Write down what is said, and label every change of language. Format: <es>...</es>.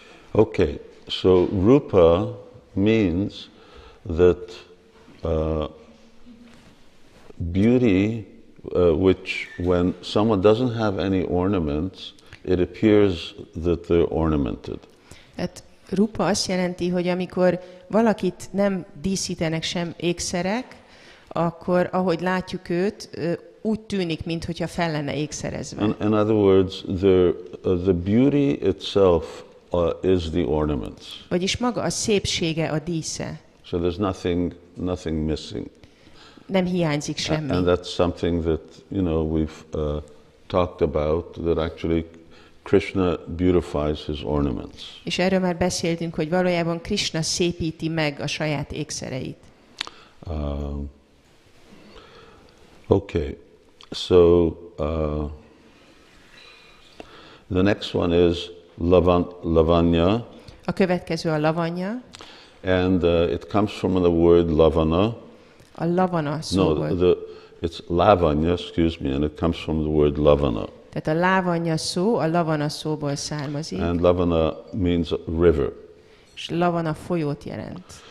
<en>Okay, so Rupa means that beauty, which when someone doesn't have any ornaments, it appears that they're ornamented.</en> <hu>Hát Rupa azt jelenti, hogy amikor valakit nem díszítenek sem ékszerek, akkor ahogy látjuk őt, úgy tűnik, mintha fel lenne ékszerezve.</hu> <en>In other words, the beauty itself is the ornaments.</en> <hu>Vagyis maga a szépsége a dísze.</hu> <en>So there's nothing missing.</en> <hu>Nem hiányzik semmi.</hu> <en>And that's something that, we've talked about, that actually Krishna beautifies his ornaments.</en> <hu>És erről már beszéltünk, hogy valójában Krishna szépíti meg a saját ékszereit.</hu> <en>Okay, so the next one is lavanya.</en> <hu>A következő a lavanya.</hu> <en>And it comes from the word lavana.</en> <hu>A lavana szóból.</hu> <en>No, it's lavanya, excuse me, and it comes from the word lavana.</en> <hu>Tehát a Lávanya szó a Lavana szóból származik,</hu> <en>and Lavana means river.</en> <hu>és Lavana folyót jelent.</hu>